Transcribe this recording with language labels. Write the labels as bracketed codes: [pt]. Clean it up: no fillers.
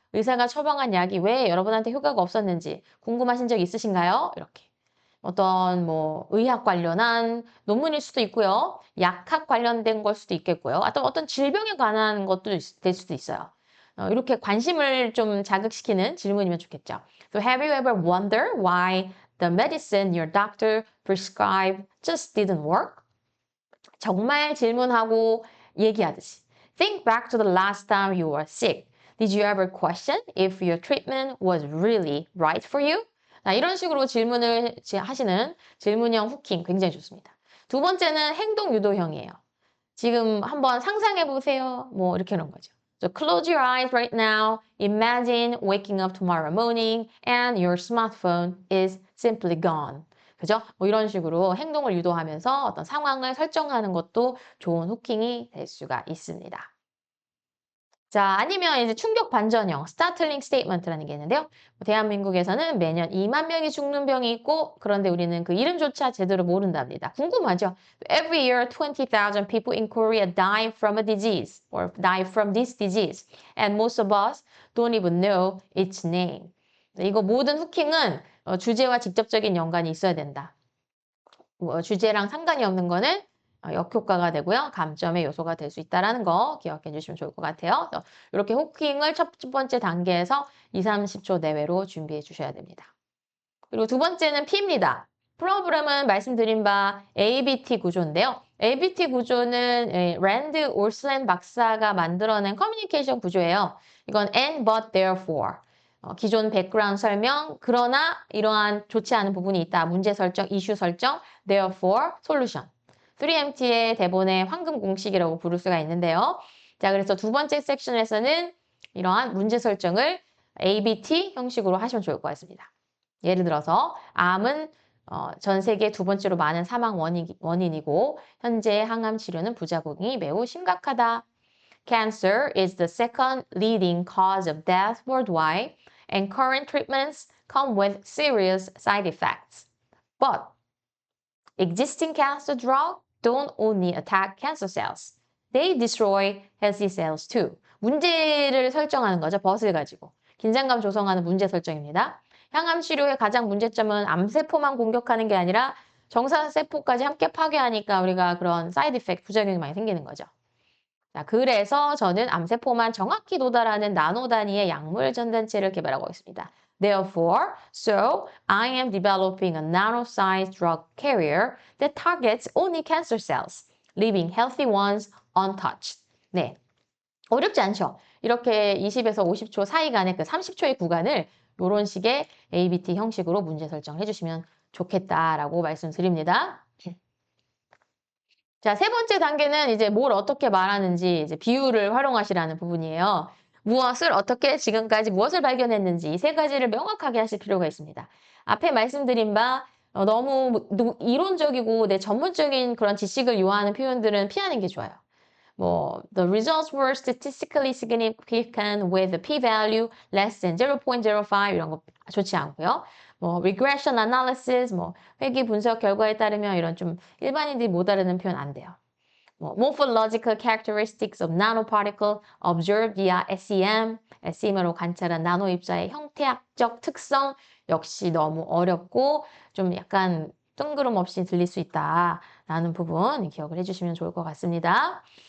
[ko] 의사가 처방한 약이 왜 여러분한테 효과가 없었는지 궁금하신 적 있으신가요? 이렇게. 어떤 뭐 의학 관련한 논문일 수도 있고요. 약학 관련된 걸 수도 있겠고요. 어떤 질병에 관한 것도 될 수도 있어요. 이렇게 관심을 좀 자극시키는 질문이면 좋겠죠. [en] So have you ever wondered why the medicine your doctor prescribed just didn't work? [ko] 정말 질문하고 얘기하듯이. [en] Think back to the last time you were sick. Did you ever question if your treatment was really right for you? [ko] 자, 이런 식으로 질문을 하시는 질문형 후킹 굉장히 좋습니다. 두 번째는 행동 유도형이에요. 지금 한번 상상해 보세요. 뭐 이렇게 하는 거죠. [en] So close your eyes right now. Imagine waking up tomorrow morning and your smartphone is simply gone. [ko] 그죠? 뭐 이런 식으로 행동을 유도하면서 어떤 상황을 설정하는 것도 좋은 후킹이 될 수가 있습니다. 자, 아니면 이제 충격 반전형, 스타틀링 스테이트먼트라는 게 있는데요. 대한민국에서는 매년 2만 명이 죽는 병이 있고, 그런데 우리는 그 이름조차 제대로 모른답니다. 궁금하죠? [en] Every year, 20,000 people in Korea die from a disease or die from this disease. And most of us don't even know its name. [ko] 이거 모든 후킹은 주제와 직접적인 연관이 있어야 된다. 주제랑 상관이 없는 거는 역효과가 되고요. 감점의 요소가 될 수 있다는 거 기억해 주시면 좋을 것 같아요. 이렇게 후킹을 첫 번째 단계에서 2, 30초 내외로 준비해 주셔야 됩니다. 그리고 두 번째는 P입니다. 프로그램은 말씀드린 바 ABT 구조인데요. ABT 구조는 랜드 올슬 박사가 만들어낸 커뮤니케이션 구조예요. 이건 and, but, therefore. 기존 백그라운드 설명, 그러나 이러한 좋지 않은 부분이 있다. 문제 설정, 이슈 설정, therefore, solution. 3MT의 대본의 황금 공식이라고 부를 수가 있는데요. 자, 그래서 두 번째 섹션에서는 이러한 문제 설정을 ABT 형식으로 하시면 좋을 것 같습니다. 예를 들어서 암은 전 세계 두 번째로 많은 사망 원인이고 현재 항암 치료는 부작용이 매우 심각하다. [en] Cancer is the second leading cause of death worldwide and current treatments come with serious side effects. But existing cancer drugs don't only attack cancer cells. They destroy healthy cells too. [ko] 문제를 설정하는 거죠. 벗을 가지고. 긴장감 조성하는 문제 설정입니다. 항암 치료의 가장 문제점은 암세포만 공격하는 게 아니라 정사세포까지 함께 파괴하니까 우리가 그런 사이드 이펙트, 부작용이 많이 생기는 거죠. 자, 그래서 저는 암세포만 정확히 도달하는 나노 단위의 약물 전단체를 개발하고 있습니다. [en] Therefore, so I am developing a nano-sized drug carrier that targets only cancer cells, leaving healthy ones untouched. [ko] 네, 어렵지 않죠? 이렇게 20에서 50초 사이간의 그 30초의 구간을 이런 식의 ABT 형식으로 문제 설정해 주시면 좋겠다라고 말씀드립니다. 자, 세 번째 단계는 이제 뭘 어떻게 말하는지 이제 비유를 활용하시라는 부분이에요. 무엇을 어떻게 지금까지 무엇을 발견했는지 이 세 가지를 명확하게 하실 필요가 있습니다. 앞에 말씀드린 바 너무 이론적이고 내 전문적인 그런 지식을 요하는 표현들은 피하는 게 좋아요. [en] the results were statistically significant with a p-value less than 0.05 [ko] 이런 거 좋지 않고요. regression analysis, 회귀 분석 결과에 따르면 이런 좀 일반인들이 못 알아듣는 표현 안 돼요. [en] morphological characteristics of nanoparticle observed via [ko] SEM으로 관찰한 나노 입자의 형태학적 특성 역시 너무 어렵고 좀 약간 뜬구름 없이 들릴 수 있다라는 부분 기억을 해주시면 좋을 것 같습니다.